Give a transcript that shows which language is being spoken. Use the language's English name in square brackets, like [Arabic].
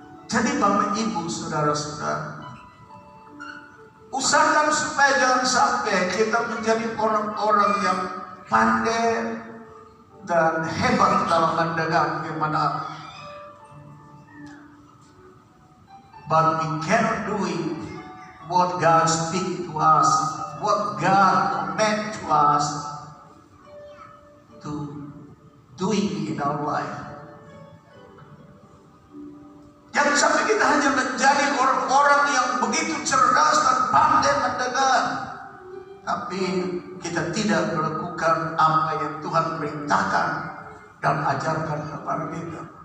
[Indonesian] Jadi Bapak Ibu, saudara-saudara, usahakan supaya jangan sampai kita menjadi orang-orang yang pandai dan hebat dalam mendengar firman Allah. [English] But we cannot do it what God speak to us, what God command to us to doing in our life. [Indonesian] Jangan sampai kita hanya menjadi orang-orang yang begitu cerdas dan pandai mendengar, tapi kita tidak melakukan apa yang Tuhan perintahkan dan ajarkan kepada kita.